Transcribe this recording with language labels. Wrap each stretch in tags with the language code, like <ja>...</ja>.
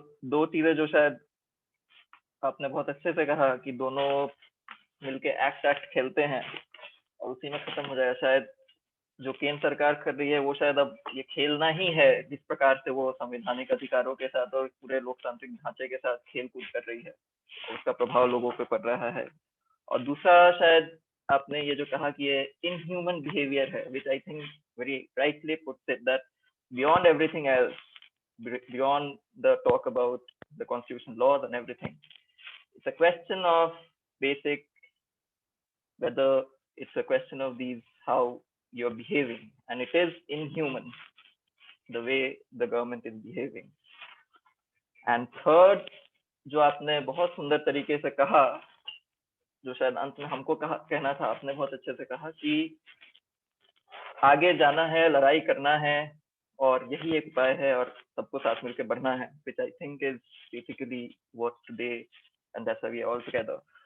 <hi>दो चीजें जो शायद आपने बहुत अच्छे से कहा कि दोनों मिलके एक्ट खेलते हैं और उसी में खत्म हो जाएगा। शायद जो केंद्र सरकार कर रही है वो शायद अब ये खेलना ही है, जिस प्रकार से वो संवैधानिक अधिकारों के साथ और पूरे लोकतांत्रिक ढांचे के साथ खेल कूद कर रही है, उसका प्रभाव लोगों पे पड़ रहा है। और दूसरा, शायद आपने ये जो कहा कि ये इनह्यूमन बिहेवियर है,</hi> <en>which I think very rightly puts it that beyond everything else, beyond the talk about the constitutional laws and everything, it's a question of basic, whether it's a question of these how you're behaving, and it is inhuman the way the government is behaving. And third,</en> <hi>जो आपने बहुत सुंदर तरीके से कहा, जो शायद अंत में हमको कहना था, आपने बहुत अच्छे से कहा कि आगे जाना है, लड़ाई करना है, और यही एक उपाय है, और सबको साथ मिलकर बढ़ना है,</hi> <en>which I think is basically what today, and that's why we are all together.</en>